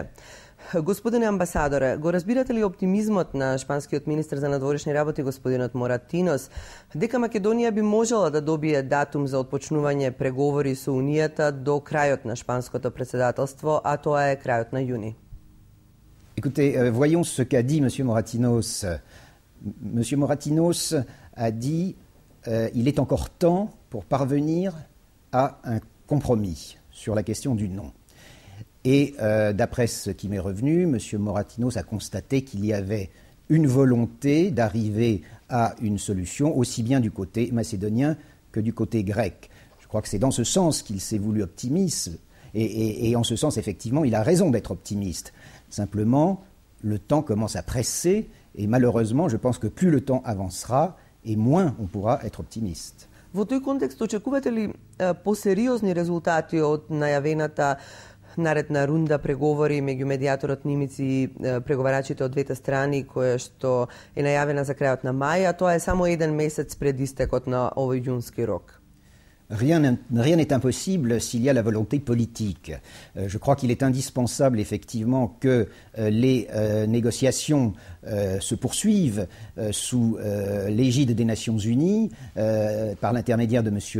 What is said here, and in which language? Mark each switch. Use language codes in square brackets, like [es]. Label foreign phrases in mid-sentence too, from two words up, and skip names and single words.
[mk] Господине амбасадоре, го разбирате ли оптимизмот на шпанскиот министр за надворешни работи, господинот Моратинос, дека Македонија би можела да добие датум за отпочнување преговори со Унијата до крајот на шпанското председателство, а тоа е крајот на јуни? [fr] Écoutez, voyons ce qu'a dit M. Moratinos. M. Moratinos a dit il est encore temps pour parvenir à un compromis sur la question du non. Et d'après ce qui m'est revenu, M. Moratinos a constaté qu'il y avait une volonté d'arriver à une solution aussi bien du côté macédonien que du côté grec. Je crois que c'est dans ce sens qu'il s'est voulu optimiste et en ce sens, effectivement, il a raison d'être optimiste. Simplement, le temps commence à presser et malheureusement, je pense que plus le temps avancera et moins on pourra être optimiste. [mk] Во тој контекст очекувате ли посериозни резултати од најавената наредна рунда преговори меѓу медијаторот Нимиц и преговарачите од двете страни, која што е најавена за крајот на мај, а тоа е само еден месец пред истекот на овој јунски рок? [fr] Rien n'est impossible s'il y a la volonté politique. Je crois qu'il est indispensable effectivement que les négociations se poursuivent sous l'égide des Nations Unies par l'intermédiaire de M.